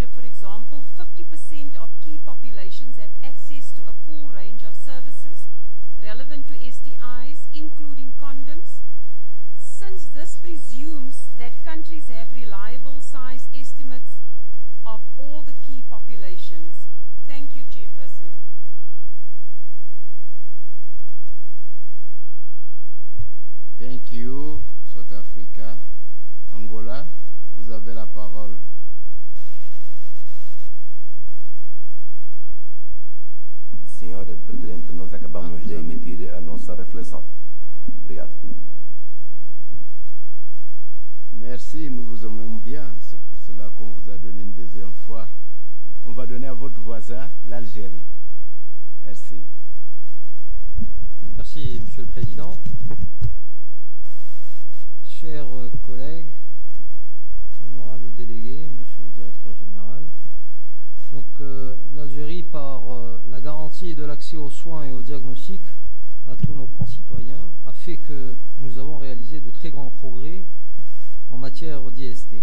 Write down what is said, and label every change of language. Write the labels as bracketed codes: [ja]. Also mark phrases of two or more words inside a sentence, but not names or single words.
[en] For example, 50% of key populations have access to a full range of services relevant to STIs, including condoms, since this presumes that countries have reliable size estimates of all the key populations. Thank you, Chairperson. Thank you, South Africa. [fr] Angola, vous avez la parole. [pt] Senhora Presidente, nós acabamos de emitir a nossa reflexão. Obrigado. [fr] Merci, nous vous aimons bien. C'est pour cela qu'on vous a donné une deuxième fois. On va donner à votre voisin, l'Algérie. Merci. Merci, Monsieur le Président. Chers collègues, honorables délégués, Monsieur le Directeur Général, donc l'Algérie, par la garantie de l'accès aux soins et aux diagnostics à tous nos concitoyens, a fait que nous avons réalisé de très grands progrès en matière d'IST.